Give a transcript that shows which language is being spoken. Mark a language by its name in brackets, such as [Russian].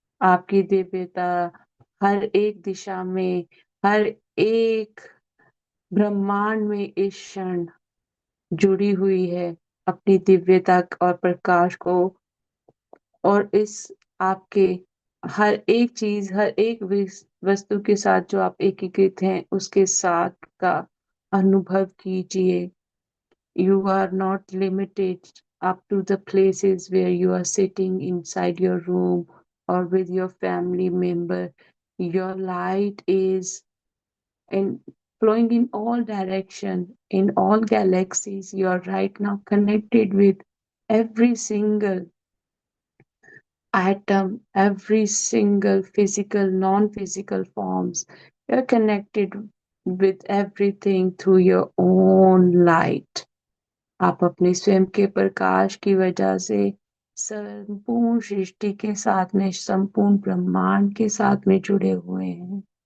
[Hindi] आपकी दिव्यता हर एक दिशा में, हर एक ब्रह्मांड में इस क्षण जुड़ी हुई है अपनी दिव्यता और प्रकाश को और इस आपके हर एक चीज, हर एक वस्तु के साथ जो आप एकीकृत हैं, उसके साथ का अनुभव कीजिए। [English] You are not limited up to the places where you are sitting inside your room or with your family member. Your light is in flowing in all direction, in all galaxies. You are right now connected with every single atom, every single physical, non-physical forms. You're connected with everything through your own light. [Hindi] आप अपने स्वयं के प्रकाश की वजह से संपूर्ण सृष्टि के साथ में, संपूर्ण ब्रह्मांड के साथ में जुड़े हुए हैं।